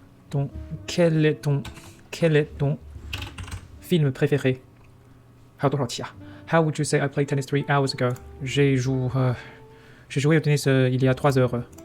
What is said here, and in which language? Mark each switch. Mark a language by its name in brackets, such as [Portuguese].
[French] Donc, quel est ton film préféré? [English] How would you say I played tennis 3 hours ago? [French] J'ai joué au tennis il y a 3 heures.